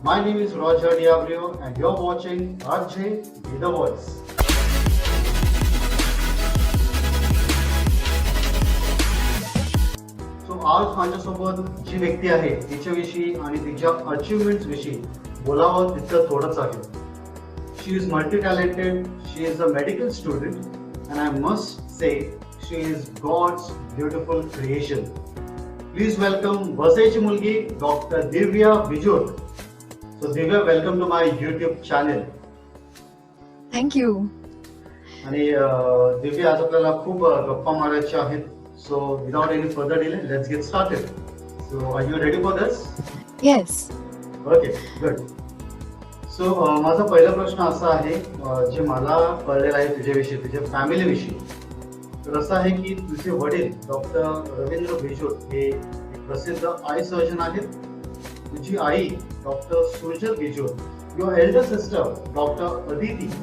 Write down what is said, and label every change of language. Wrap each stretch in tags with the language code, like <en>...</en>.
<en>My name is Roger Diabrio and you are watching RJ be the voice.</en> <mr>So आज माझ्यासोबत जी व्यक्ती आहे तिच्याविषयी आणि तिच्या अचीवमेंट्स विषयी बोलावं तितकं थोडंच आहे.</mr> <en>She is multi-talented, she is a medical student, and I must say she is God's beautiful creation. Please welcome</en> <mr>वसईची मुलगी</mr> <en>Dr. Divya Bijur. So Divya, welcome to my YouTube channel. Thank you.</en> <mr>आणि दिव्या, आज आपल्याला खूप गप्पा मारायच्या आहेत.</mr> <en>So without any further delay, let's get started. So are you ready for this? Yes. Okay, good.</en> <mr>So माझा पहिला प्रश्न असा आहे, जे मला कळलेलं आहे तुझ्याविषयी, तुझ्या फॅमिलीविषयी. तर असं आहे की तुझे वडील डॉक्टर रवींद्र बिजूर हे एक प्रसिद्ध आय सर्जन आहेत. तुझी आई doctor Sujal बिजूर,</mr> <en>your elder sister</en> <mr>doctor Aditi.</mr>